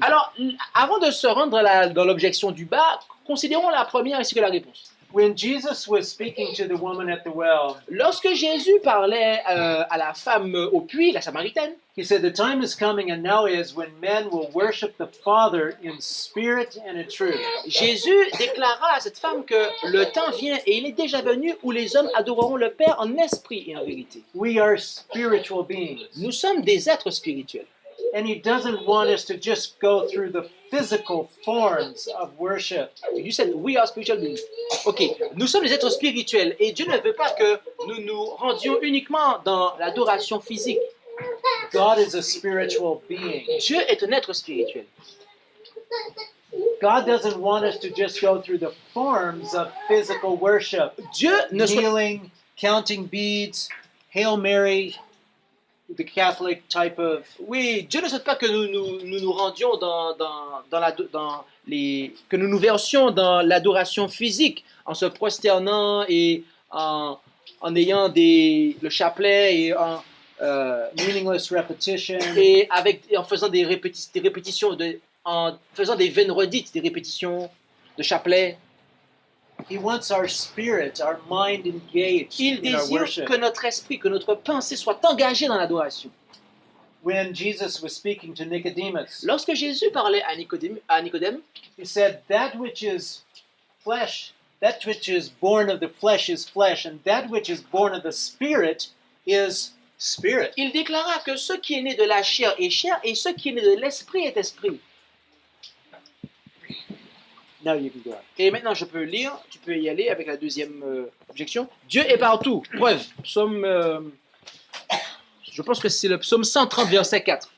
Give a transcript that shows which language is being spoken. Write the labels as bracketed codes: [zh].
[fr] Alors, avant de se rendre dans l'objection du bas, considérons la première ainsi que la réponse. [en] When Jesus was speaking to the woman at the well, [fr] Lorsque Jésus parlait à la femme au puits, la Samaritaine, [en] he said, "The time is coming and now is when men will worship the Father in spirit and in truth." [fr] Jésus déclara à cette femme que le temps vient et il est déjà venu où les hommes adoreront le Père en esprit et en vérité. [en] We are spiritual beings. [fr] Nous sommes des êtres spirituels. [en] And he doesn't want us to just go through the physical forms of worship. You said we are spiritual beings. Ok, [fr] nous sommes des êtres spirituels et Dieu ne veut pas que nous nous rendions uniquement dans l'adoration physique. [en] God is a spiritual being. [fr] Dieu est un être spirituel. [en] God doesn't want us to just go through the forms of physical worship. [fr] Dieu ne souhaite [en] Kneeling, counting beads, Hail Mary, the Catholic type of... [fr] Oui, Dieu ne souhaite pas que nous rendions que nous nous versions dans l'adoration physique en se prosternant et en ayant le chapelet et [en] meaningless repetition. [fr] et en faisant des répétitions, en faisant des vaines redites, des répétitions de chapelet. [en] He wants our spirit, our mind engaged [fr] Il [en] in our [fr] désire [en] worship. [fr] que notre esprit, que notre pensée soit engagée dans l'adoration. [en] When Jesus was speaking to Nicodemus, [fr] Lorsque Jésus parlait à Nicodème, [en] he said, "That which is flesh, that which is born of the flesh is flesh, and that which is born of the spirit is spirit." [fr] il déclara que ce qui est né de la chair est chair et ce qui est né de l'esprit est esprit. [en] Now you can go on. [fr] Et maintenant, je peux lire, tu peux y aller avec la deuxième objection. Dieu est partout. Preuve. Psaume, je pense que c'est le psaume 130, verset 4.